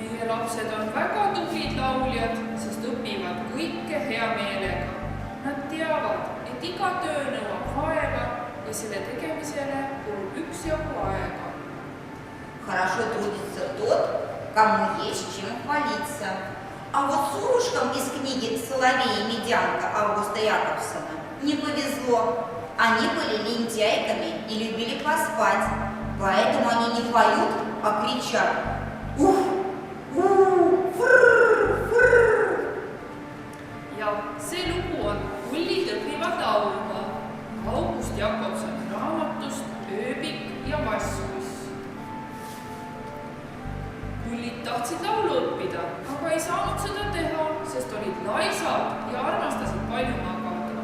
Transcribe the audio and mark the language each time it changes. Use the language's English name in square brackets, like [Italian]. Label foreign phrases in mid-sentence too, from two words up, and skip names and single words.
[Estonian] lapsed on väga tublid lauljad, sest õpivad kõike hea meelega. Nad teavad, et iga töö nõuab vaeva ja selle tegemisele kulub üksjagu aega. [Russian] Хорошо трудится тот, кому есть чем хвалиться. А вот сурушкам из книги «Соловей и медянка» Августа Якобсона не повезло. Они были лентяйками и любили поспать, поэтому они не поют, а кричат: «Ух! [Estonian] Ja see lugu on Kullid õpivad laulma August Jakobsoni raamatust Ööbik ja Vasskuss. Kullid tahtsid laulu õppida, aga ei saanud seda teha, sest olid laisad ja armastasid palju magada.